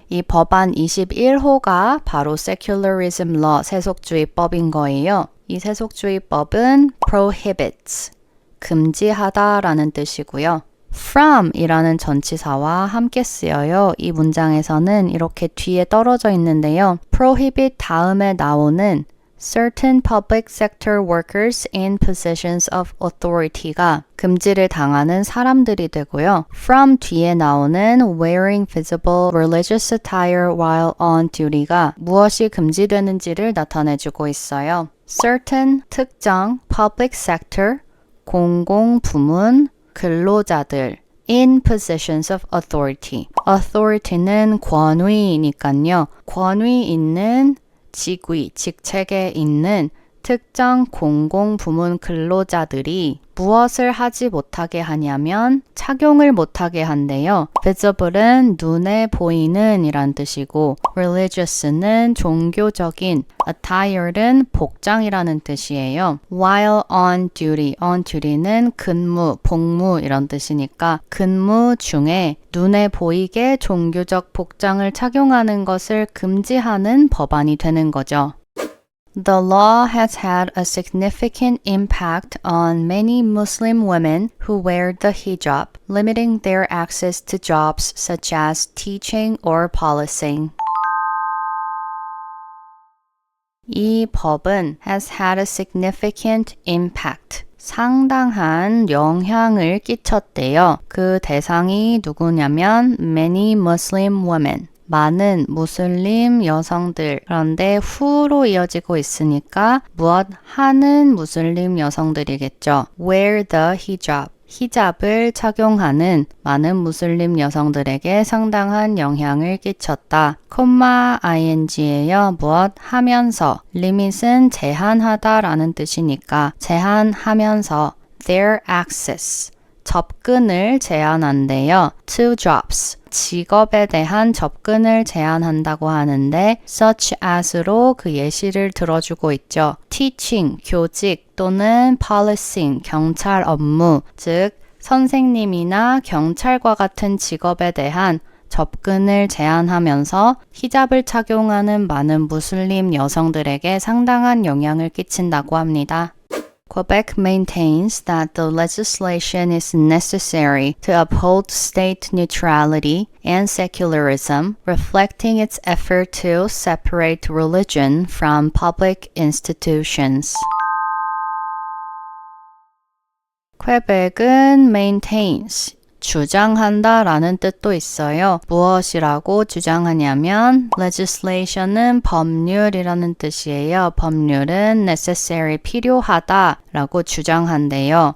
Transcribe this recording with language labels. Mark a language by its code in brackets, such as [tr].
[ko] 이 법안 21호가 바로 secularism law, 세속주의법인 거예요. 이 세속주의법은 prohibits, 금지하다라는 뜻이고요. from 이라는 전치사와 함께 쓰여요. 이 문장에서는 이렇게 뒤에 떨어져 있는데요. [en] prohibit [ko] 다음에 나오는 [en] certain public sector workers in positions of authority가 [ko] 금지를 당하는 사람들이 되고요. [en] from [ko] 뒤에 나오는 [en] wearing visible religious attire while on duty가 [ko] 무엇이 금지되는지를 나타내주고 있어요. [en] certain 특정 public sector [ko] 공공부문 근로자들 [en] in positions of authority. [ko] authority는 권위니까요. 권위 있는 직위, 직책에 있는 특정 공공부문 근로자들이 무엇을 하지 못하게 하냐면 착용을 못하게 한대요. visible은 눈에 보이는 이란 뜻이고 religious는 종교적인, attire는 복장이라는 뜻이에요. while on duty는 근무, 복무 이런 뜻이니까 근무 중에 눈에 보이게 종교적 복장을 착용하는 것을 금지하는 법안이 되는 거죠. [en] The law has had a significant impact on many Muslim women who wear the hijab, limiting their access to jobs such as teaching or policing. [ko] 이 법은 [en] has had a significant impact. [ko] 상당한 영향을 끼쳤대요. 그 대상이 누구냐면 [en] many Muslim women. [ko] 많은 무슬림 여성들. 그런데 후로 이어지고 있으니까 무엇 하는 무슬림 여성들이겠죠. [en] wear the hijab. [ko] 히잡을 착용하는 많은 무슬림 여성들에게 상당한 영향을 끼쳤다. 콤마 ing예요. 무엇 하면서. limit은 제한하다 라는 뜻이니까 제한하면서 [en] their access. [ko] 접근을 제한한대요. [en] to jobs. [ko] 직업에 대한 접근을 제한한다고 하는데 [en] such as [ko] 로 그 예시를 들어주고 있죠. teaching, 교직 또는 policing, 경찰 업무, 즉 선생님이나 경찰과 같은 직업에 대한 접근을 제한하면서 히잡을 착용하는 많은 무슬림 여성들에게 상당한 영향을 끼친다고 합니다. [en] Quebec maintains that the legislation is necessary to uphold state neutrality and secularism, reflecting its effort to separate religion from public institutions. [ko] 퀘벡은 maintains, 주장한다 라는 뜻도 있어요. 무엇이라고 주장하냐면 legislation은 법률이라는 뜻이에요. 법률은 necessary, 필요하다 라고 주장한대요.